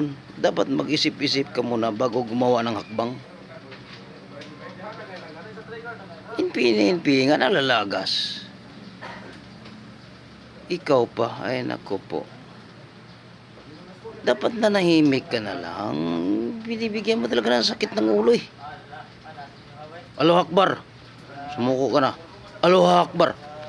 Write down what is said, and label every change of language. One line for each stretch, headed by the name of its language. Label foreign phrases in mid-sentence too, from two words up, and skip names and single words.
Filipino: Dapat mag-isip-isip ka muna bago gumawa ng hakbang. Inpi nga nalalagas. Ikaw pa, ay nako po. Dapat nanahimik ka na lang. Binibigyan mo talaga ng sakit ng ulo eh.
Arabic: الله أكبر.
Filipino: Sumuko ka na.
Arabic: الله أكبر.